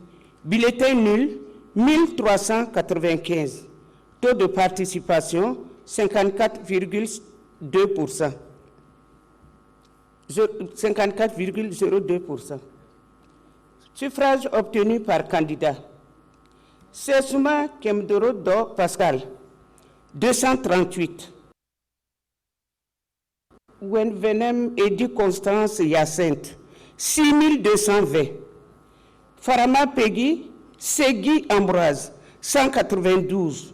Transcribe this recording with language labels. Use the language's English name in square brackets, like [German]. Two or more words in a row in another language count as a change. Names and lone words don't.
[French] Bulletins nuls, 1395. Taux de participation, 54,2%. 54,02%. Suffrages obtenus par candidat. Sessouma Kiemdoro Do Pascal, 238. Wenvenem Edi Constance Yacinthe, 6220. Farama Peggy Segui Ambroise, 192.